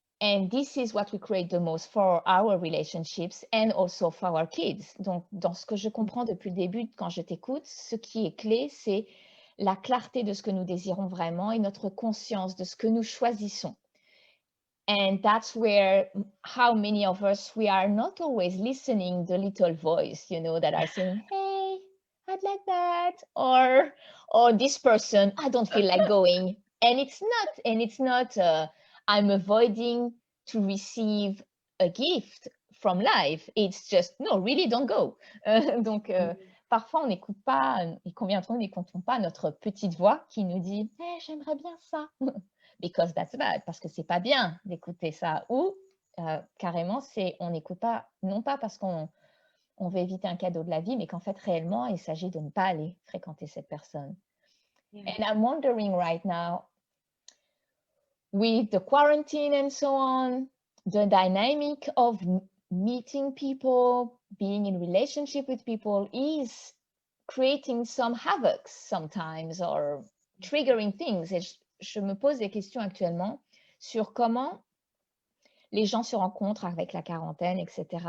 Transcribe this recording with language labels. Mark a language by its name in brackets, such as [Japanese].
[English] And this is what we create the most for our relationships and also for our kids. [French] Donc, dans ce que je comprends depuis le début, quand je t'écoute, ce qui est clé, c'est la clarté de ce que nous désirons vraiment et notre conscience de ce que nous choisissons. [English] And that's where how many of us, we are not always listening the little voice, that are saying, hey, I'd like that, or this person, I don't feel like going. And it's not I'm avoiding to receive a gift from life. It's just, no, really don't go. [French] Donc, parfois, on n'écoute pas, et combien d'entre nous n'écoutons pas notre petite voix qui nous dit, hey, j'aimerais bien ça. [English] Because that's bad, [French] parce que c'est pas bien d'écouter ça. Ou carrément, on n'écoute pas, non pas parce qu'on veut éviter un cadeau de la vie, mais qu'en fait, réellement, il s'agit de ne pas aller fréquenter cette personne. [English] Yeah. And I'm wondering right now, with the quarantine and so on, the dynamic of meeting people, being in relationship with people is creating some havoc sometimes, or triggering things. [French] Et je me pose des questions actuellement sur comment les gens se rencontrent avec la quarantaine, etc.